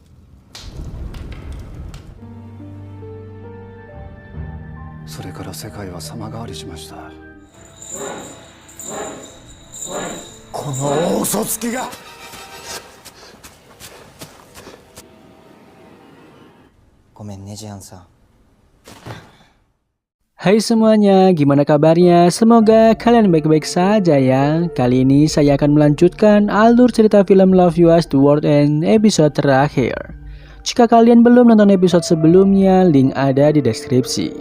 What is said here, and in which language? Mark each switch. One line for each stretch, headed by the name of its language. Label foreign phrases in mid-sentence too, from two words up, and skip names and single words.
Japanese: それから世界は様変わりしました。この大嘘つきが。ごめんね、ジアンさん。
Indonesian: Hai semuanya, gimana kabarnya? Semoga kalian baik-baik saja ya. Kali ini saya akan melanjutkan alur cerita film Love You As The World End episode terakhir. Jika kalian belum nonton episode sebelumnya, link ada di deskripsi.